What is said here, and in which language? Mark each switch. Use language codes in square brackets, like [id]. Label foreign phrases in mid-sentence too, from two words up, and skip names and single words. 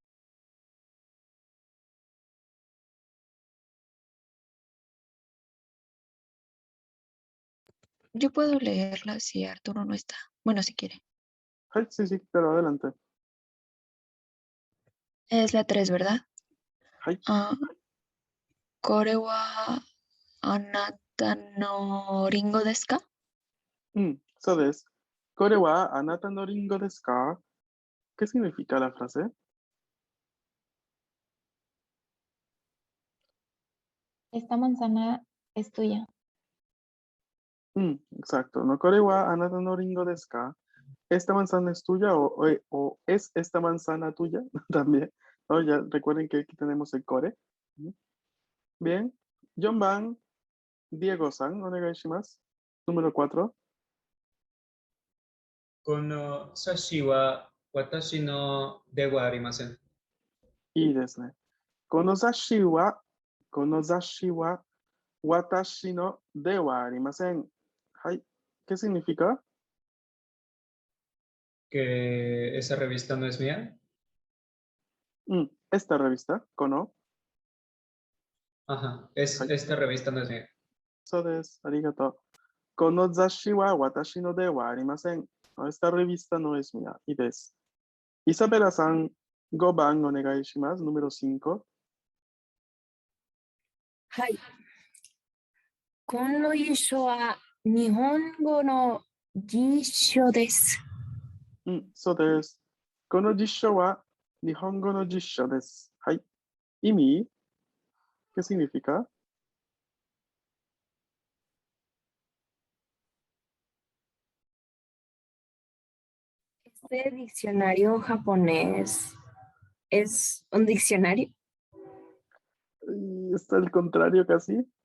[es] Yo puedo leerla si Arturo no está. Bueno, si quiere. はい、sí, sí, pero adelante. Es la 3, ¿verdad? [ja] はい。これはあなたのリンゴですか? そうです。これはあなたのリンゴですか? [es] ¿Qué significa la frase? Esta manzana es tuya. Exacto. No, [ja] これはあなたのリンゴですか? [es] ¿Esta manzana es tuya o es esta manzana tuya? También. ¿No? Ya recuerden que aquí tenemos el core. Bien. John Van, Diego-san, onegai shimasu. Número 4. [ja] この冊子は私のではありません。いいですね。この雑誌は私のではありません。はい. [es] ¿Qué significa? Que esa revista no es mía. Esta revista, kono. Ajá, Hai. esta revista no es mía. [ja] そうです。ありがとう。この雑誌は私のではありません。 [es] Esta revista no es mía. [ja] いいです。Isabela-san, 5番お願いします。número 5。はい。この辞書は日本語の辞書です。そうです。この辞書は日本語の辞書です。はい。意味 [es] ¿Qué significa? Este diccionario japonés es un diccionario. Está al contrario casi.